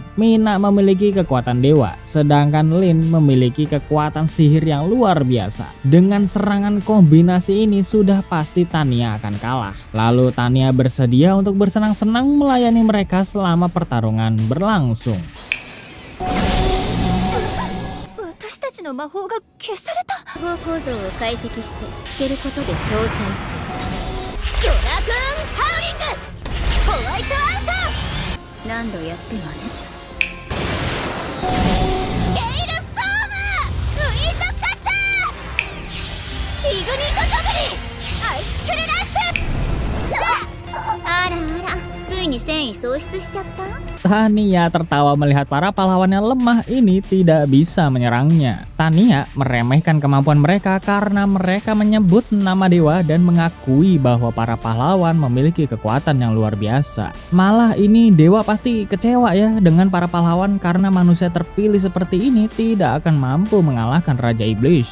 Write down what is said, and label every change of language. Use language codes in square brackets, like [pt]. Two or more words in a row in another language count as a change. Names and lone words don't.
[id] Mina memiliki kekuatan dewa, sedangkan Lin memiliki kekuatan sihir yang luar biasa. Dengan serangan kombinasi ini sudah pasti Tanya akan kalah. Lalu Tanya bersedia untuk bersenang-senang melayani mereka selama pertarungan berlangsung. [ja] 私たちの魔法が消された。魔法構造を解析してつけることで相殺する。ドラグーンハウリング、ホワイトアウト。何度やってもね。ゲイルストーム、ウィンドカッター、イグニットゴブリン、アイスクルランス。あらあら、ついに戦意喪失しちゃった。 [id] Tanya tertawa melihat para pahlawan yang lemah ini tidak bisa menyerangnya. Tanya meremehkan kemampuan mereka karena mereka menyebut nama dewa dan mengakui bahwa para pahlawan memiliki kekuatan yang luar biasa. Malah ini dewa pasti kecewa ya dengan para pahlawan karena manusia terpilih seperti ini tidak akan mampu mengalahkan Raja Iblis.